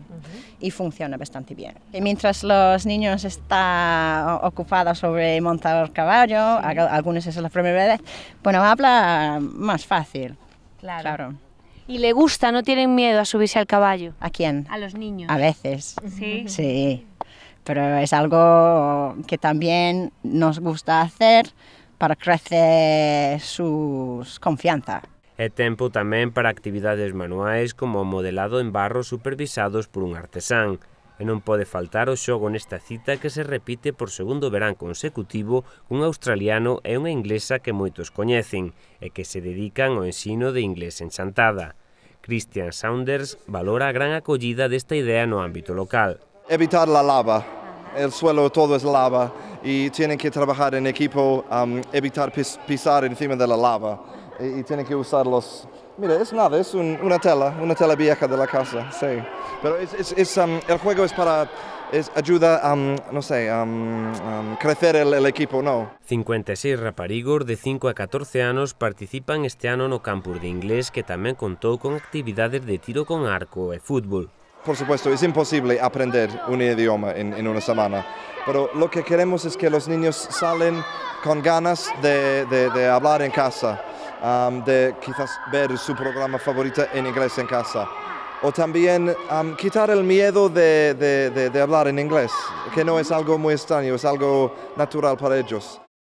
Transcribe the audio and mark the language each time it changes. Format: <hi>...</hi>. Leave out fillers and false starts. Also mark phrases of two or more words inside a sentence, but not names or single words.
<es>Y funciona bastante bien. Y mientras los niños están ocupados sobre montar caballo, algunos es la primera vez, bueno, habla más fácil. Claro. ¿Y le gusta, no tienen miedo a subirse al caballo? ¿A quién? A los niños. A veces. Sí. Sí, pero es algo que también nos gusta hacer para crecer su confianza.</es> <gl>É tempo tamén para actividades manuais como o modelado en barro supervisados por un artesán. E non pode faltar o xogo nesta cita que se repite por segundo verán consecutivo un australiano e unha inglesa que moitos coñecen e que se dedican ao ensino de inglés en Chantada. Christian Saunders valora a gran acollida desta idea no ámbito local.</gl> <es>Evitar la lava. El suelo todo es lava y tienen que trabajar en equipo, evitar pisar encima de la lava y tienen que usar los... Mira, es nada, es una tela vieja de la casa, sí. Pero el juego es para... ayuda a, no sé, crecer el equipo, ¿no?</es> <gl>56 raparigos de 5 a 14 anos participan este ano no campus de inglés que tamén contou con actividades de tiro con arco e fútbol.</gl> <es>Por supuesto, es imposible aprender un idioma en una semana, pero lo que queremos es que los niños salen con ganas de hablar en casa, de quizás ver su programa favorito en inglés en casa, o también quitar el miedo de hablar en inglés, que no es algo muy extraño, es algo natural para ellos.</es>